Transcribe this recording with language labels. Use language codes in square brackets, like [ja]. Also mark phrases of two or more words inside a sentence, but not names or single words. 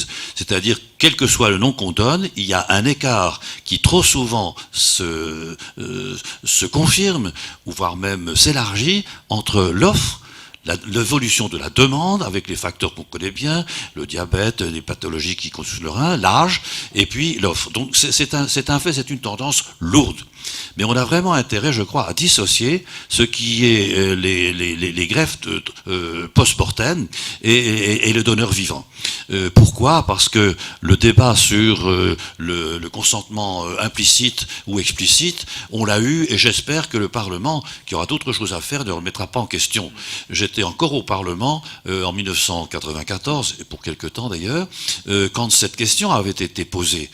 [fr] C'est-à-dire, quel que soit le nom qu'on donne, il y a un écart qui trop souvent se confirme, ou voire même s'élargit, entre l'offre, l'évolution de la demande avec les facteurs qu'on connaît bien, le diabète, les pathologies qui constituent le rein, l'âge, et puis l'offre. Donc c'est un fait, c'est une tendance lourde. Mais on a vraiment intérêt, je crois, à dissocier ce qui est les greffes post-mortem et le donneur vivant. Pourquoi ? Parce que le débat sur le consentement implicite ou explicite, on l'a eu, et j'espère que le Parlement, qui aura d'autres choses à faire, ne le remettra pas en question. J'étais encore au Parlement en 1994, et pour quelque temps d'ailleurs, quand cette question avait été posée.